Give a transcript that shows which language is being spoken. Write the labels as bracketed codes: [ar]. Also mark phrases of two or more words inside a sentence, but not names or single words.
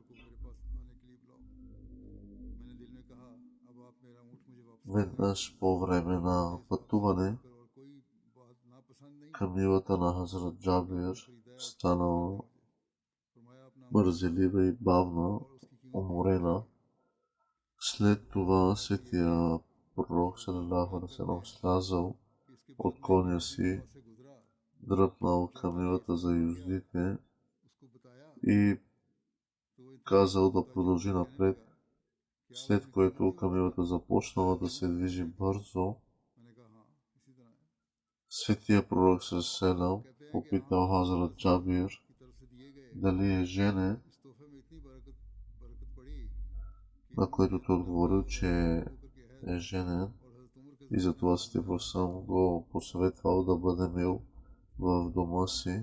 [bg] Веднъж по време на пътуване, камилата на Хазрат Джабир станала мързелива и бавна, уморена. След това светия пророк [ar] صلى الله عليه وسلم [bg] слязал от коня си, дръпнал камилата за юздите и казал да продължи напред, след което камилата започнала да се движи бързо. Светия пророк салалаху попитал Хазрат Джабир дали е женен, на което той отговорил, че е женен и затова светия пророк го посъветвал да бъде мил в дома си.